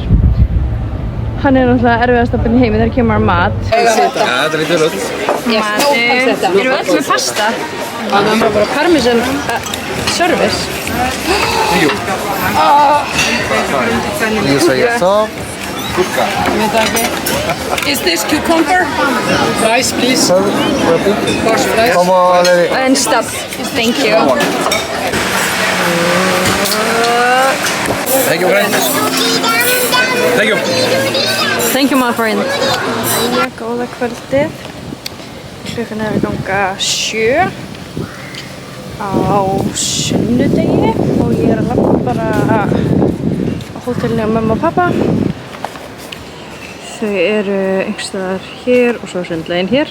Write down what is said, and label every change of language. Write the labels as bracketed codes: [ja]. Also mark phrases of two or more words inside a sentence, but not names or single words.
[is] Hann er náttúrulega erfiðasta barn í heimi þegar kemur mat. Ja, þetta lítur vel út. Matur. Erum við öll með pasta? Það er bara [en] parmesan service. [is] Jú. Ég sagði það. Gurka. Ég veit það ekki. [en] Is this cucumber? Rice, please. Course rice. And stuff. Thank you. Thank you, friend. Thank you. Thank you, my friend. [is] Jæja, góða kvöldið. Klukkan er að ganga 7 á sunnudegi og ég er að labba bara á hótelinu á mamma og pappa. Þau eru einhvers staðar hér og svo sundlaugin hér.